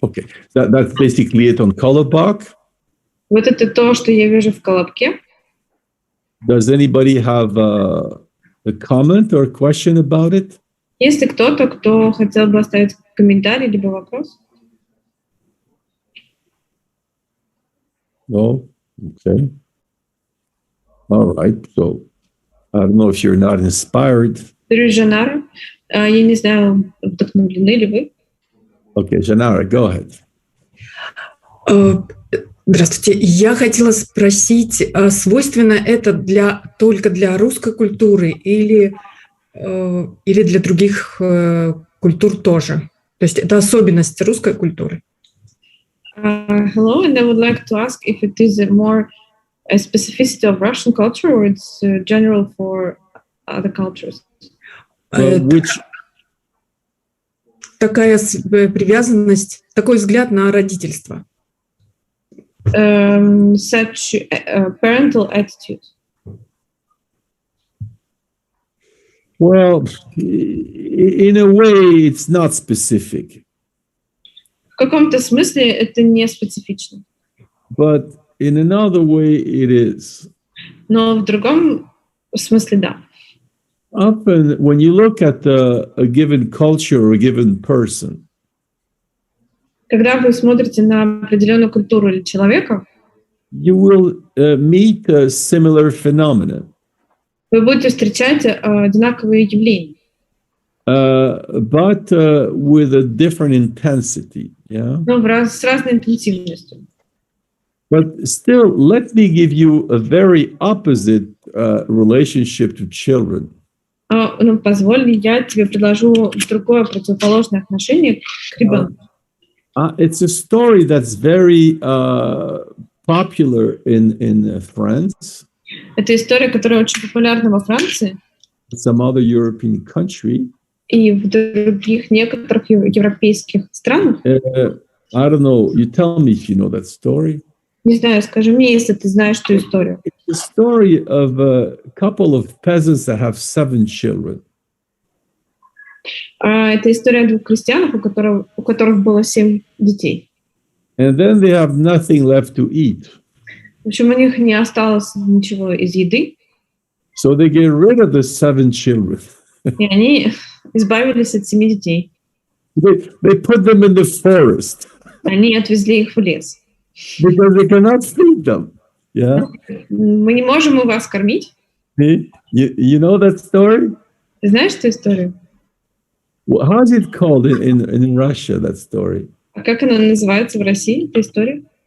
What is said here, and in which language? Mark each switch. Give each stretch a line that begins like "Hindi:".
English: Okay, that's basically it on Kolobok.
Russian: Вот это то, что я вижу в колобке.
English: Does anybody have a comment or a question about it?
Russian: Есть ли кто-то, кто хотел бы оставить комментарий либо вопрос?
English: No? Okay. All right. So I don't know if you're not inspired.
Russian: Жанара, я не знаю, вдохновлены ли вы?
English: Okay, Janara, go ahead.
Russian: Здравствуйте. Я хотела спросить, свойственно это только для русской культуры или для других культур тоже? То есть это особенность русской культуры?
English: Hello, and I would like to ask if it is a specificity of Russian culture or it's general for other cultures.
Russian: Такая привязанность, такой взгляд на родительство.
English: Such parental attitude. Well, in a way, it's not specific.
Russian: В каком-то смысле это не специфично.
English: But in another way, it is.
Russian: Но в другом смысле да.
English: Often, when you look at a given culture or a given person,
Russian: Когда вы смотрите на определенную культуру или человека,
English: you will meet a similar phenomenon.
Russian: вы будете встречать одинаковые явления,
English: but with a different intensity, yeah?
Russian: но с разной интенсивностью.
English: But still, let me give you a very opposite relationship to children.
Russian: Ну, позволь, я тебе предложу другое противоположное отношение к ребенку.
English: It's a story that's very popular in France.
Russian: Это история, которая очень популярна во Франции
English: Some other European country.
Russian: И в других некоторых европейских странах.
English: I don't know. You tell me if you know that story.
Russian: Не знаю, скажи мне, если ты знаешь эту историю.
English: It's a story of a couple of peasants that have 7 children.
Russian: Это история о двух крестьянах, у которых было 7 детей.
English: And then they have nothing left to eat.
Russian: В общем, у них не осталось ничего из еды.
English: So they get rid of the 7 children.
Russian: И они избавились от 7 детей.
English: They put them in the forest.
Russian: Они отвезли их в лес.
English: Because they cannot feed them. Yeah.
Russian: Мы не можем их вас кормить.
English: You know that story?
Russian: Ты знаешь эту историю?
English: How is it called in Russia, that story?
Russian: А как она называется в России, эта история?